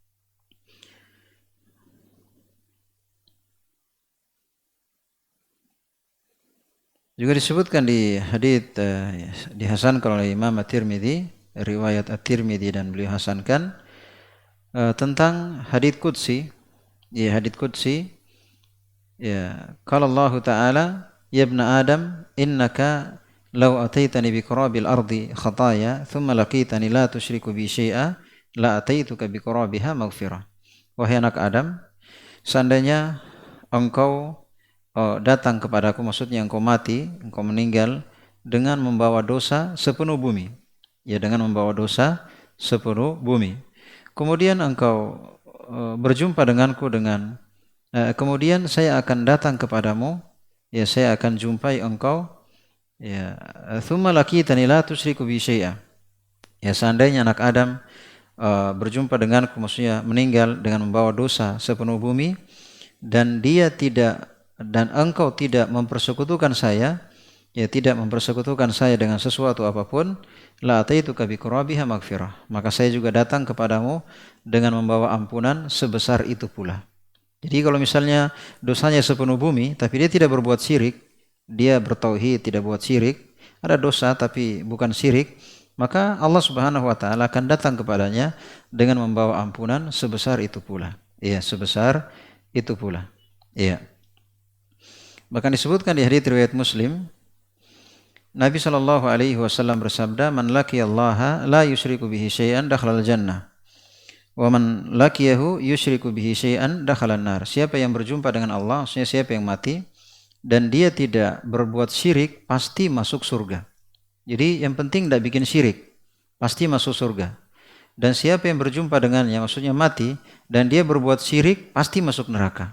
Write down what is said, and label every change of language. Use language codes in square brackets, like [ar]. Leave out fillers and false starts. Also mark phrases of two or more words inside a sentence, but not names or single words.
[id] Juga disebutkan di hadits dihasankan oleh Imam At-Tirmidzi, riwayat At-Tirmidzi, dan beliau hasankan tentang hadits qudsi. Ya, hadits qudsi. Ya, kalau Allah Ta'ala, [ar] يا ابن آدم إنك لو أتيتني بقراب الأرض خطايا ثم لقيتني لا تشرك بي شيئا لأتيتك بقرابها مغفرة. [id] Wahai anak Adam, seandainya engkau datang kepadaku, maksudnya engkau mati, engkau meninggal dengan membawa dosa sepenuh bumi. Ya, dengan membawa dosa sepenuh bumi. Kemudian engkau berjumpa denganku kemudian saya akan datang kepadamu, ya saya akan jumpai engkau, [ar] يا ثم لقيتني لا تشرك بي شيئا. [id] Ya, seandainya anak Adam berjumpa denganku, maksudnya meninggal dengan membawa dosa sepenuh bumi, dan engkau tidak mempersekutukan saya, ya tidak mempersekutukan saya dengan sesuatu apapun, [ar] لأتيتك بقرابها مغفرة, [id] maka saya juga datang kepadamu dengan membawa ampunan sebesar itu pula. Jadi kalau misalnya dosanya sepenuh bumi tapi dia tidak berbuat syirik, dia bertauhid, tidak buat syirik, ada dosa tapi bukan syirik, maka Allah [ar] سبحانه وتعالى [id] akan datang kepadanya dengan membawa ampunan sebesar itu pula. Iya, sebesar itu pula. Iya. Bahkan disebutkan di hadits riwayat Muslim, Nabi SAW bersabda, [ar] "من لقي الله لا يشرك به شيئا دخل الجنة. ومن لقيه يشرك به شيئا دخل النار." [id] Siapa yang berjumpa dengan Allah, maksudnya siapa yang mati dan dia tidak berbuat syirik, pasti masuk surga. Jadi yang penting tidak bikin syirik, pasti masuk surga. Dan siapa yang berjumpa dengannya, maksudnya mati dan dia berbuat syirik, pasti masuk neraka.